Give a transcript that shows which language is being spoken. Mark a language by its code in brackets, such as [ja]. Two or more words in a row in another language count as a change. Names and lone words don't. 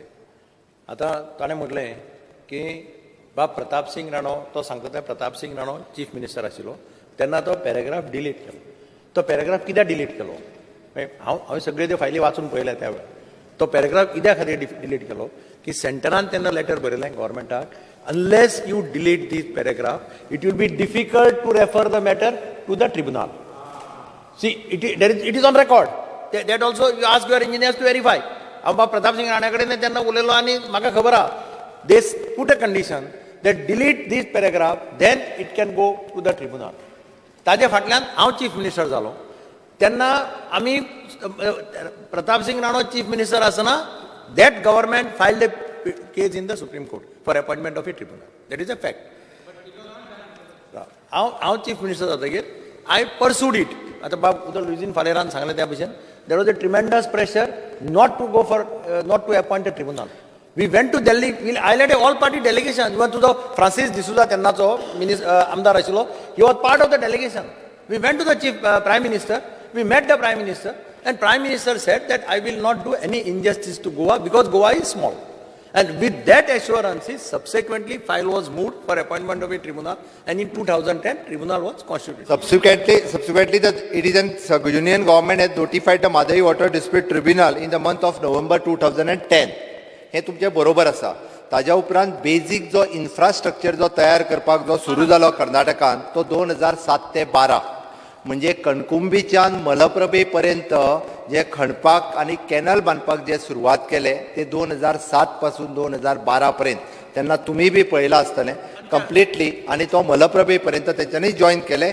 [kok] आतां ताणें म्हटलें की बाब प्रताप सिंग राणो, तो सांगता ते प्रताप सिंग राणो [en] chief minister [kok] आशिल्लो तेन्ना तो [en] paragraph delete [kok] केलो. तो पॅरेग्राफ कित्याक डिलीट केलो? हांवें सगळे त्यो फायली वाचून पळयल्या त्या वेळार. तो पॅरेग्राफ कित्या खातीर डिलीट केलो की सेंटरान तेन्ना लेटर बरयलें गव्हर्मेंटाक, [en] unless you delete this paragraph it will be difficult to refer the matter to the tribunal. See it is on record. That also you ask your engineers to verify. [kok] हांव बाब प्रताप सिंग राणा कडेन तेन्ना उलयलो आनी म्हाका खबर आहा [en] they put a condition they delete this paragraph, then it can go to the tribunal. [kok] ताजे फाटल्यान हांव चीफ मिनिस्टर जालो तेन्ना आमी प्रताप सिंग राणो चीफ मिनिस्टर आसतना [en] that government filed a case in the Supreme Court for appointment of a tribunal. That is a fact. [kok] हांव [en] chief minister [kok] जातकीर [en] I pursued it. [kok] आता बाब उदर लुईजीन फालेरान सांगलें त्या भशेन [en] there was a tremendous pressure not to appoint a tribunal. We went to Delhi. I led a all-party delegation. Even to the Francis D'Souza [kok] तेन्नाचो आमदार आशिल्लो. [en] He was part of the delegation. We went to the Prime Minister. We met the Prime Minister, and Prime Minister said that I will not do any injustice to Goa because Goa is small. And with that assurances, subsequently file was moved for appointment of a tribunal, and in 2010 tribunal was constituted. Subsequently, the union government had notified the Madai Water Dispute Tribunal in the month of November 2010. [kok] हे तुमचे बरोबर आसा. ताज्या उपरांत बेजीक जो इन्फ्रास्ट्रक्चर जो तयार करपाक जो सुरू जालो कर्नाटकान तो 2007 ते 12 म्हणजे कणकुंबीच्यान मलप्रभे पर्यंत जे खणपाक आनी कॅनल बांदपाक जे सुरवात केले ते 2007 पासून 2012 पर्यंत तेन्ना तुमी बी पळयलां आसतलें कंप्लिटली आनी तो मलप्रभे पर्यंत तेंच्यांनी जॉईन केले.